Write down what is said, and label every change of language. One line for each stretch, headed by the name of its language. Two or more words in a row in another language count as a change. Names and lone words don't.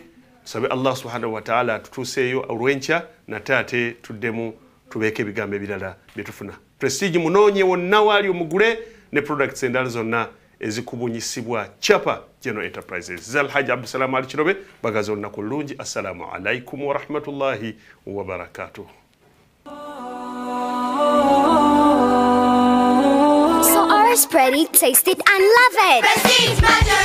Ganda: Tusabe Allah
Arabic: سبحانه وتعالى
Ganda: atutuuseeyo olw'enkya nate ate tuddemu tubeeko ebigambo ebirala bye tufuna. Prestige munoonye wonna waali omugule ne products endala zonna ezikubunyisibwa Chapa General Enterprises. Alhaji Abdulsalam Ali Kirobe bagaza olunaku lulungi.
Arabic: السلام عليكم ورحمة الله وبركاته.
English: So ours, Pretty, taste it and love it. Prestige Magic.